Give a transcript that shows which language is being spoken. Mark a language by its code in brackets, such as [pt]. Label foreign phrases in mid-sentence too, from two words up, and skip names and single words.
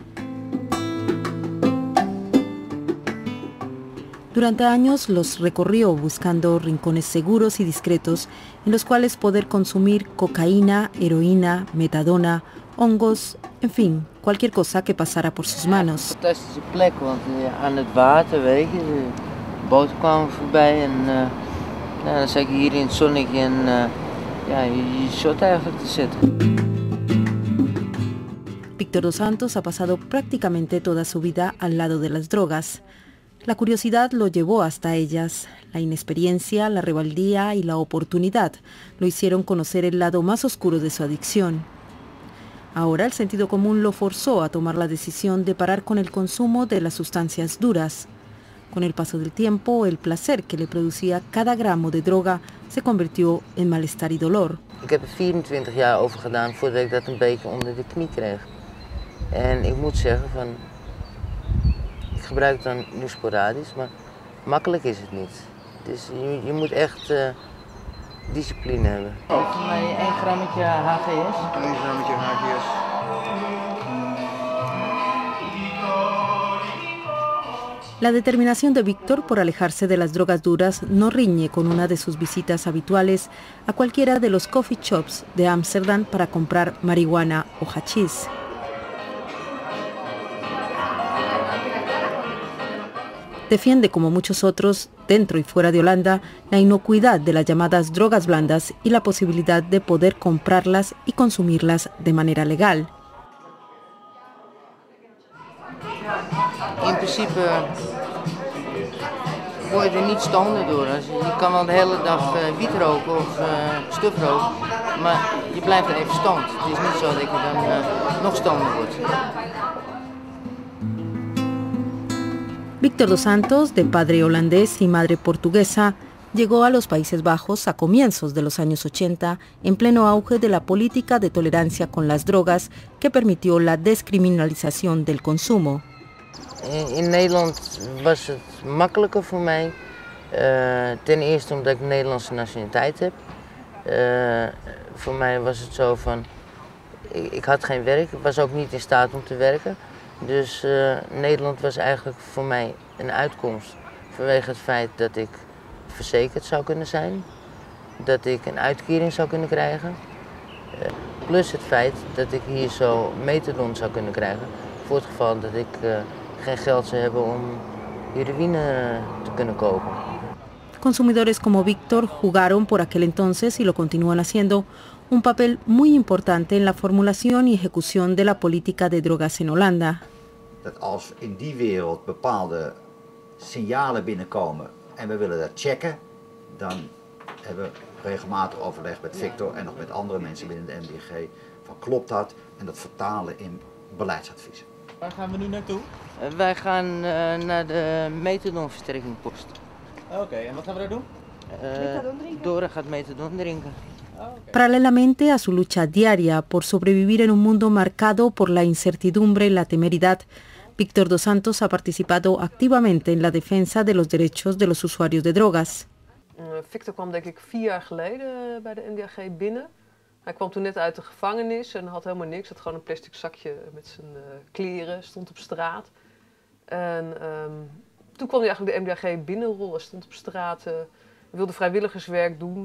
[es] Durante años los recorrió buscando rincones seguros y discretos en los cuales poder consumir cocaína, heroína, metadona, hongos, en fin, cualquier cosa que pasara por sus manos. [nl] Fantastische plek, want aan het water, weet je, de boten kwamen voorbij en dan zat je hier in het zonnetje en ja, je zat eigenlijk te zitten. [es] Víctor dos Santos ha pasado prácticamente toda su vida al lado de las drogas. La curiosidad lo llevó hasta ellas. La inexperiencia, la rebeldía y la oportunidad lo hicieron conocer el lado más oscuro de su adicción. Ahora el sentido común lo forzó a tomar la decisión de parar con el consumo de las sustancias duras. Con el paso del tiempo, el placer que le producía cada gramo de droga se convirtió en malestar y dolor. [nl] Ik heb er 24 jaar over gedaan voordat ik dat een beetje onder de knie kreeg. En ik moet zeggen van, ik gebruik het dan nu sporadisch, maar makkelijk is het niet. Dus je moet echt discipline hebben. Voor mij 1 grammetje HGS. 1 grammetje HGS. [es] La determinación de Víctor por alejarse de las drogas duras no riñe con una de sus visitas habituales a cualquiera de los [en] coffee shops [es] de Ámsterdam para comprar marihuana o hachís. Defiende, como muchos otros, dentro y fuera de Holanda, la inocuidad de las llamadas drogas blandas y la posibilidad de poder comprarlas y consumirlas de manera legal. [nl] In principe word je er niet stoner door. Je kan wel de hele dag wiet roken of stuf roken, maar je blijft er even stoned. Het is niet zo dat je dan nog stoner wordt. [es] Víctor dos Santos, de padre holandés y madre portuguesa, llegó a los Países Bajos a comienzos de los años 80, en pleno auge de la política de tolerancia con las drogas que permitió la descriminalización del consumo. [nl] In Nederland was het makkelijker voor mij. Ten eerste omdat ik Nederlandse nationaliteit heb. Voor mij was het zo van, ik had geen werk, ik was ook niet in staat om te werken. Dus Nederland was eigenlijk voor mij een uitkomst. Vanwege het feit dat ik verzekerd zou kunnen zijn. Dat ik een uitkering zou kunnen krijgen. Plus het feit dat ik hier zo methadon zou kunnen krijgen. Voor het geval dat ik geen geld zou hebben om heroïne te kunnen kopen. [es] Consumidores como Víctor jugaron por aquel entonces, y lo continúan haciendo, un papel muy importante en la formulación y ejecución de la política de drogas en Holanda. [nl] Dat als in die wereld bepaalde signalen binnenkomen en we willen dat checken, dan hebben we regelmatig overleg met Victor en nog met andere mensen binnen de MDG van klopt dat en dat vertalen in beleidsadviezen. Waar gaan we nu naartoe? Wij gaan naar de methadonverstrekkingpost. Oké, en wat gaan we daar doen? Dora gaat methadon drinken. [es] Paralelamente a su lucha diaria por sobrevivir en un mundo marcado por la incertidumbre y la temeridad, Víctor dos Santos ha participado activamente en la defensa de los derechos de los usuarios de drogas. [nl] Victor kwam denk ik 4 jaar geleden bij de NDAG binnen. Hij kwam toen net uit de gevangenis en had helemaal niks. Had gewoon een plastic zakje met zijn kleren, stond op straat. En toen kwam hij eigenlijk de MDAG binnenrollen, stond op straat, wilde vrijwilligerswerk doen.